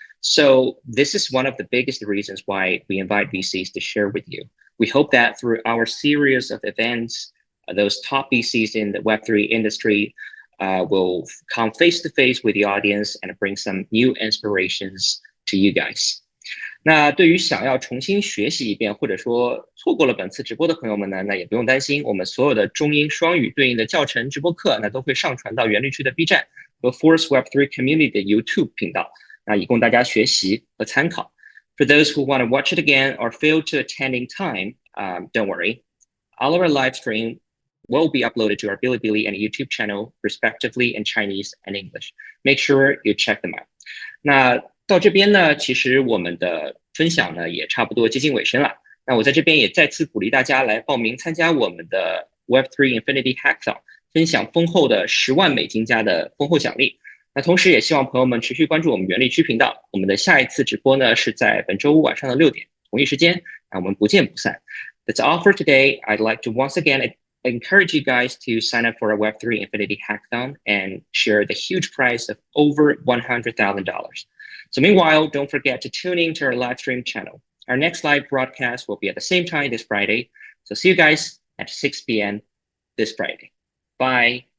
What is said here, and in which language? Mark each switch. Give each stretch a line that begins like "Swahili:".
English: So this is one of the biggest reasons why we invite VCs to share with you. We hope that through our series of events, those top VCs in the Web3 industry will come face to face with the audience and bring some new inspirations to you guys.
Chinese: 那对于想要重新学习一遍，或者说错过了本次直播的朋友们呢，那也不用担心，我们所有的中英双语对应的教程直播课，那都会上传到原绿区的 B 站和 Force Web3 Community 的 YouTube 频道。那以供大家学习和参考。
English: For those who want to watch it again or fail to attend in time, don't worry. All of our live stream will be uploaded to our Bilibili and YouTube channel, respectively in Chinese and English. Make sure you check them out.
Chinese: 那到这边呢，其实我们的分享呢也差不多接近尾声了。那我在这边也再次鼓励大家来报名参加我们的 Web3 Infinity Hackathon， 分享丰厚的$10万加的丰厚奖励。那同时也希望朋友们持续关注我们原力区频道，我们的下一次直播呢是在本周五晚上的6点，同一时间，那我们不见不散。
English: That's all for today. I'd like to once again encourage you guys to sign up for a Web3 Infinity Hackathon and share the huge prize of over $100,000. So meanwhile, don't forget to tune in to our live stream channel. Our next live broadcast will be at the same time this Friday. So see you guys at 6 p.m. this Friday. Bye.